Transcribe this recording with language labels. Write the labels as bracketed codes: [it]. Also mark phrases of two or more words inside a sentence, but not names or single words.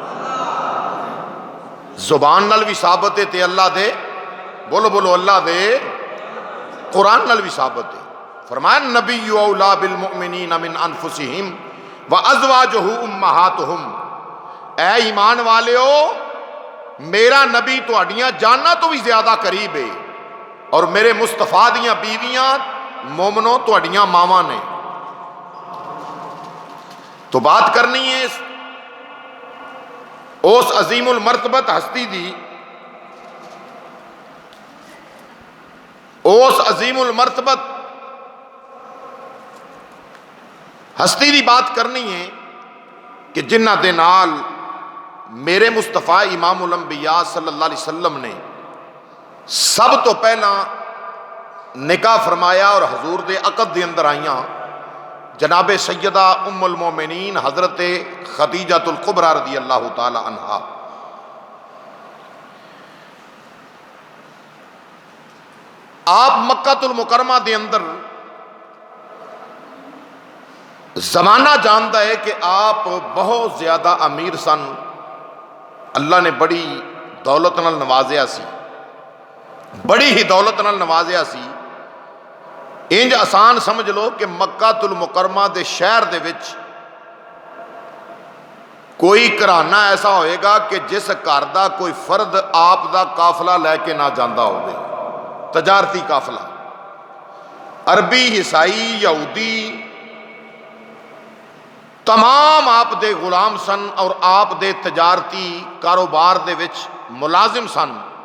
[pa] زبان نال بھی ثابت ہے تے اللہ دے بولو بولو اللہ دے قرآن نال بھی ثابت ہے. فرمایا [ar] نبی اولا بالمؤمنین من انفسہم وازواجہ امہاتہم، [pa] اے ایمان والےو میرا نبی تہاڈیاں جاناں تو بھی زیادہ قریب ہے، اور میرے مصطفیٰ دیاں بیویاں مومنوں تہاڈیاں ماواں نے. تو بات کرنی ہے اس عظیم المرتبت ہستی دی، اس عظیم المرتبت ہستی دی بات کرنی ہے کہ جنہ دے نال میرے مصطفیٰ امام الانبیاء [ar] صلی اللہ علیہ وسلم [pa] نے سب تو پہلا نکاح فرمایا اور حضور دے عقد دے اندر آئیاں جناب سیدہ ام المومنین حضرت خدیجہ الکبریٰ [ar] رضی اللہ تعالی عنہا. [pa] آپ مکہ المکرمہ دے اندر زمانہ جانتا ہے کہ آپ بہت زیادہ امیر سن، اللہ نے بڑی دولت نال نوازیا سی، بڑی ہی دولت نال نوازیا سی. انج آسان سمجھ لو کہ مکہ المکرمہ دے شہر دے وچ کوئی گھرانہ ایسا ہوئے گا کہ جس گھر دا کوئی فرد آپ دا قافلہ لے کے نہ جاندا ہوئے، تجارتی قافلہ، عربی، عیسائی، یہودی، تمام آپ دے غلام سن اور آپ دے تجارتی کاروبار دے وچ ملازم سن.